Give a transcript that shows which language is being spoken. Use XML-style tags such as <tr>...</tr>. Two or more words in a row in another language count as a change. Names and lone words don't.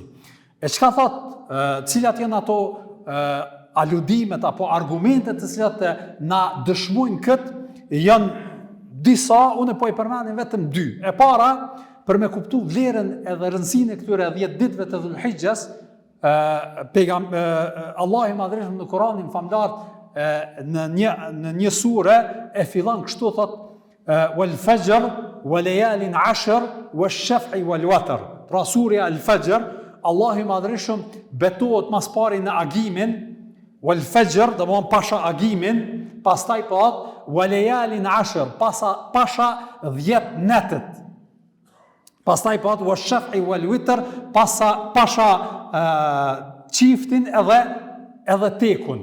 <sq>E çka thotë, cilat janë ato aludimet apo argumentet të cilat na dëshmojnë këtë, janë disa, unë po i përmendim vetëm 2. E para, për me kuptu vlerën edhe rëndësinë e këtyre 10 ditëve të Dhul Hijjes, Allah i Madhërisht në Kur'anin famlar në një sure e fillon kështu, thot</sq> <ar>والفجر وليال عشر والشفع والوتر.</ar> <sq>Pra surja al fajr, Allahu i Madhërisht betohet mas pari në agimin,</sq> <ar>والفجر,</ar> <sq>do të thonë pasha agimin, pastaj po</sq> <ar>وليال عشر,</ar> <sq>pasha 10 netët. Pastaj po</sq> <ar>والشفع والوتر,</ar> <sq>pasha çiftin edhe tekun.</sq>